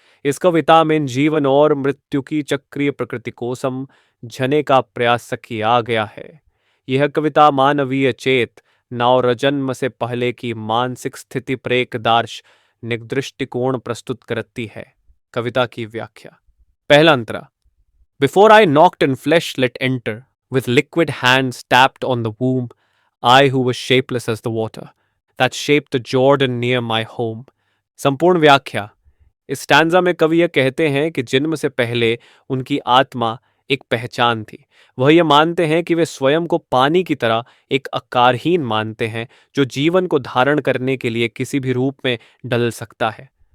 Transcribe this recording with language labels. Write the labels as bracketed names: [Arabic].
[Hindi] इस कविता में जीवन और मृत्यु की चक्रीय प्रकृति को समझने का प्रयास किया गया है। यह कविता मानवीय चेतना और जन्म से पहले की मानसिक स्थिति पर एक दार्शनिक दृष्टिकोण प्रस्तुत करती है। कविता की व्याख्या। पहला अंतरा। [English] Before I knocked in flesh let enter with liquid hands tapped on the womb, I who was shapeless as the water that shaped the Jordan near my home। [Hindi] संपूर्ण व्याख्या। इस स्टैंजा में कवि यह कहते हैं कि जन्म से पहले उनकी आत्मा एक पहचान थी। वह यह मानते हैं कि वे स्वयं को पानी की तरह एक आकारहीन मानते हैं जो जीवन को धारण करने के लिए किसी भी रूप में ढल सकता है।